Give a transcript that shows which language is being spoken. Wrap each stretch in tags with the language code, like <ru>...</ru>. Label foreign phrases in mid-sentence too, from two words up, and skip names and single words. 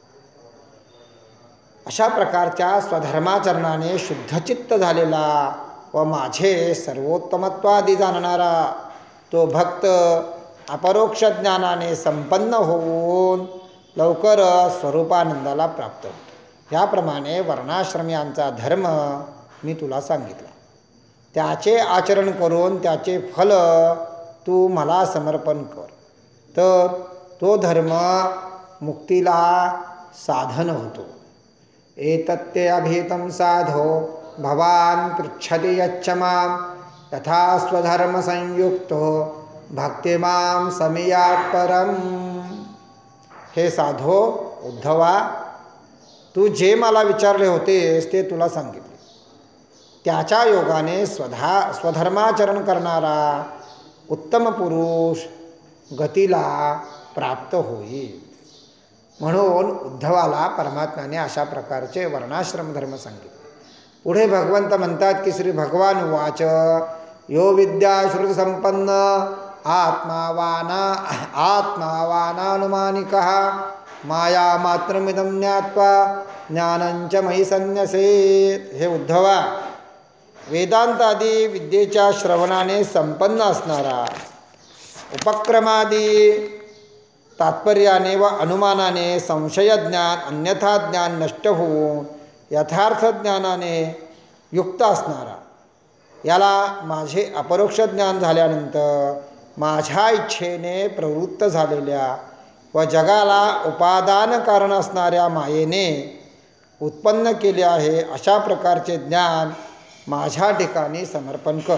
<mr>अशा प्रकारच्या स्वधर्माचरणाने शुद्धचित्त झालेला व माझे सर्वोत्तमत्वादी जाणणारा तो भक्त अपरोक्ष ज्ञानाने संपन्न होऊन लवकर स्वरूपानंदाला प्राप्त होतो. याप्रमाणे वर्णाश्रमियांचा धर्म मी तुला सांगितला. त्याचे आचरण करून त्याचे फल तू मला समर्पण कर, तर तो धर्म मुक्तीला साधन होतो.</mr> <sa>एतत्ते अभीतं साधो भवान पृच्छति यच्च मां तथा स्वधर्म संयुक्तो भक्तिमां समियात् परम.</sa> <mr>हे साधो उद्धवा, तू जे मला विचारले होतेस ते तुला सांगितले. त्याच्या योगाने स्वधर्माचरण करणारा उत्तम पुरुष गतीला प्राप्त होईल. म्हणून उद्धवाला परमात्म्याने अशा प्रकारचे वर्णाश्रम धर्म सांगितले. पुढे भगवंत म्हणतात की</mr> <sa>श्री भगवान उवाच यो विद्या श्रुती संपन्न आत्मावानानुमानिकः माया मात्रमिदं ज्ञात्वा ज्ञानंच मयि संन्यसेत.</sa> <mr>हे उद्धवा, वेदांत आदी विद्येच्या श्रवणाने संपन्न असणारा, उपक्रमादी तात्पर्याने व अनुमानाने संशयज्ञान अन्यथा ज्ञान नष्ट होऊन यथार्थ ज्ञानाने युक्त असणारा, याला माझे अपरोक्ष ज्ञान झाल्यानंतर माझ्या इच्छेने प्रवृत्त झालेल्या व जगाला उपादान कारण असणाऱ्या मायेने उत्पन्न केले आहे, अशा प्रकारचे ज्ञान माझ्या ठिकाणी समर्पण कर.</mr>